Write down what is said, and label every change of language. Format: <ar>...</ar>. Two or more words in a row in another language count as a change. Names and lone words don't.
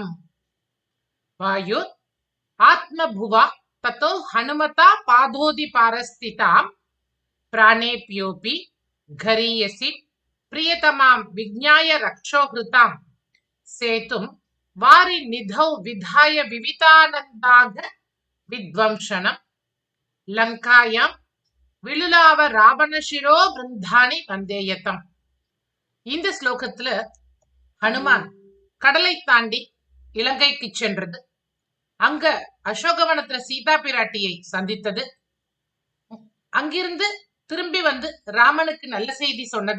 <sa>वायुर् आत्मभुवा ततो हनुमता पादोदि पारस्थितां प्राणेभ्योऽपि गरीयसि प्रियतमां विज्ञाय रक्षोहृतां सेतुं वारि निधौ विधाय विवितानन्दाग विध्वंसनं लङ्कायां विलुलाव रावणशिरो बृन्दानि वन्देऽत्र तम्.</sa> <ta>இந்த ஸ்லோகத்துல ஹனுமான் கடலை தாண்டி இலங்கைக்கு சென்றது, அங்க அசோகவனத்துல சீதா பிராட்டியை சந்தித்தது, அங்கிருந்து திரும்பி வந்து ராமனுக்கு நல்ல செய்தி சொன்னது.</ta>